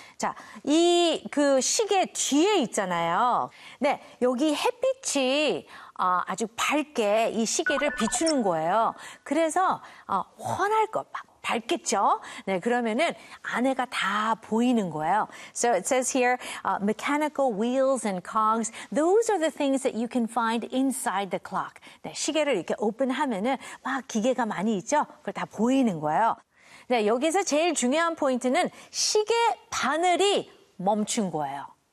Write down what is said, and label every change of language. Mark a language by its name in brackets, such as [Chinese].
[Korean] 자, 이 그 시계 뒤에 있잖아요. 네, 여기 햇빛이 아주 밝게 이 시계를 비추는 거예요. 그래서 환할 것 막 밝겠죠? 네, 그러면은 안에가 다 보이는 거예요. [English] So it says here, mechanical wheels and cogs. Those are the things that you can find inside the clock. [Korean] 네, 시계를 이렇게 오픈하면은 막 기계가 많이 있죠? 그걸 다 보이는 거예요. 네, 여기서 제일 중요한 포인트는 시계 바늘이 멈춘 거예요.